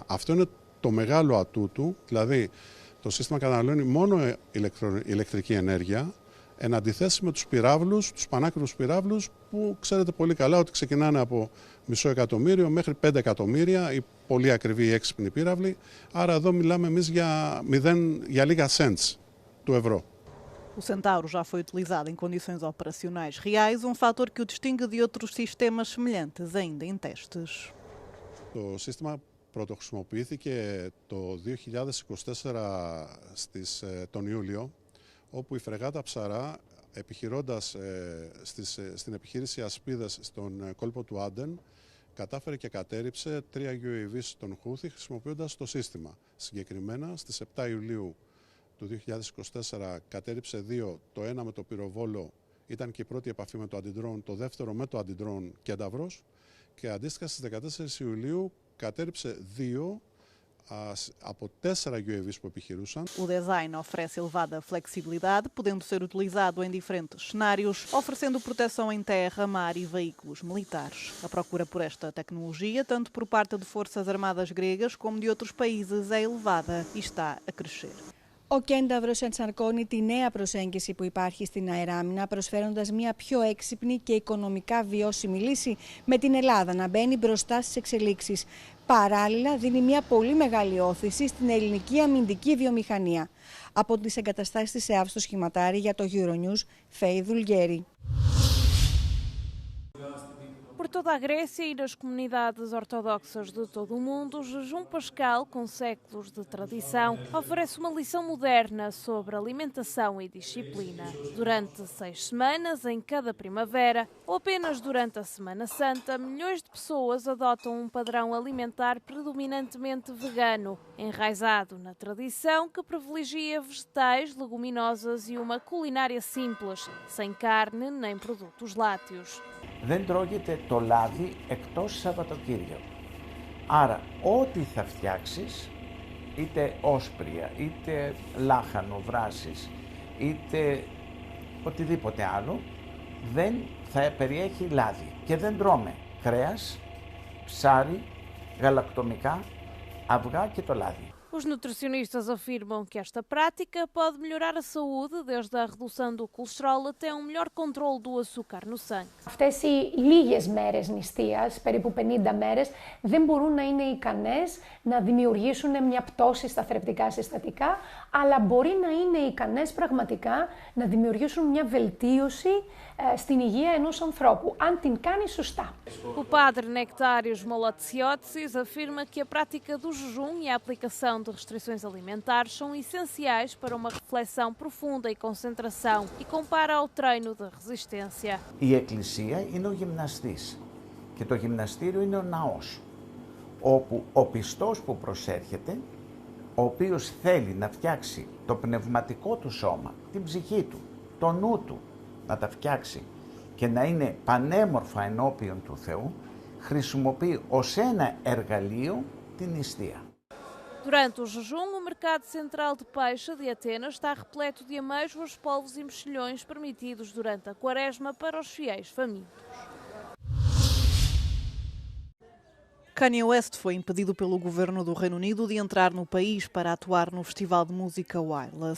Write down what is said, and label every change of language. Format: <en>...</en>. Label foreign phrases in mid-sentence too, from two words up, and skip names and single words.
<el>Αυτό είναι το μεγάλο ατού του, δηλαδή το σύστημα καταναλώνει μόνο ηλεκτρική ενέργεια, εν αντιθέσει με τους πυράβλους, τους πανάκριβους πυράβλους, που ξέρετε πολύ καλά ότι ξεκινάνε από $500,000 μέχρι 5 εκατομμύρια, οι πολύ ακριβοί έξυπνοι πύραυλοι. Άρα εδώ μιλάμε εμείς για λίγα cents του ευρώ.</el> <pt>O Centauro já foi utilizado em condições operacionais reais, fator que o distingue de outros sistemas semelhantes ainda em testes.</pt> <el>Το σύστημα πρωτοχρησιμοποιήθηκε το 2024 τον Ιούλιο, όπου η φρεγάτα Ψαρά, επιχειρώντας στην επιχείρηση Ασπίδες στον κόλπο του Άντεν, κατάφερε και κατέρριψε 3 UAV στον Χούθη χρησιμοποιώντας το σύστημα. Συγκεκριμένα, στις 7 Ιουλίου του 2024 κατέρριψε 2, το ένα με το πυροβόλο ήταν και η πρώτη επαφή με το αντιντρόν, το δεύτερο με το αντιντρόν Κένταβρος, και αντίστοιχα στις 14 Ιουλίου κατέρριψε 2 από 4 UAVs που επιχειρούσαν.</el> <pt>O design oferece elevada flexibilidade, podendo ser utilizado em diferentes cenários, oferecendo proteção em terra, mar e veículos militares. A procura por esta tecnologia, tanto por parte de forças armadas gregas como de outros países, é elevada e está a crescer.</pt> <el>Ο Κένταβρος ενσαρκώνει τη νέα προσέγγιση που υπάρχει στην αεράμινα, προσφέροντας μια πιο έξυπνη και οικονομικά βιώσιμη λύση, με την Ελλάδα να μπαίνει μπροστά στις εξελίξεις. Παράλληλα, δίνει μια πολύ μεγάλη όθηση στην ελληνική αμυντική βιομηχανία. Από τις εγκαταστάσεις της ΕΑΒ στο Σχηματάρι για το Euronews, Φέη Δουλγέρη.</el> <pt>Por toda a Grécia e nas comunidades ortodoxas de todo o mundo, o jejum pascal, com séculos de tradição, oferece uma lição moderna sobre alimentação e disciplina. Durante 6 semanas, em cada primavera, ou apenas durante a Semana Santa, milhões de pessoas adotam um padrão alimentar predominantemente vegano, enraizado na tradição que privilegia vegetais, leguminosas e uma culinária simples, sem carne nem produtos lácteos.</pt> <el>Δεν τρώγεται το λάδι εκτός Σαββατοκύριακο. Άρα ό,τι θα φτιάξεις, είτε όσπρια, είτε λάχανο, βράσεις, είτε οτιδήποτε άλλο, δεν θα περιέχει λάδι. Και δεν τρώμε κρέας, ψάρι, γαλακτομικά, αυγά και το λάδι.</el> <pt>Os nutricionistas afirmam que esta prática pode melhorar a saúde, desde a redução do colesterol até um melhor controle do açúcar no sangue.</pt> <el>Αυτές οι λίγες μέρες νηστείας, περίπου 50 μέρες, δεν μπορούν να είναι ικανές να δημιουργήσουν μια πτώση στα θρεπτικά συστατικά, αλλά μπορεί να είναι ικανές πραγματικά να δημιουργήσουν μια βελτίωση στην υγεία ενός ανθρώπου, αν την κάνει σωστά.</el> <pt>O padre Nectários Molotziotis afirma que a prática do jejum e a aplicação de restrições alimentares são essenciais para uma reflexão profunda e concentração e compara ao treino de resistência.</pt> <el>Η εκκλησία είναι ο γυμναστής και το γυμναστήριο είναι ο ναός, όπου ο πιστός που προσέρχεται, ο οποίος θέλει να φτιάξει το πνευματικό του σώμα, την ψυχή του, το νου του, να τα φτιάξει και να είναι πανέμορφα ενώπιον του Θεού, χρησιμοποιεί ως ένα εργαλείο την νηστεία.</el> <pt>Durante o jejum, o mercado central de peixe de Atenas está repleto de amêijoas, polvos e mexilhões permitidos durante a quaresma para os fiéis famintos. Kanye West foi impedido pelo governo do Reino Unido de entrar no país para atuar no festival de música Wireless.</pt>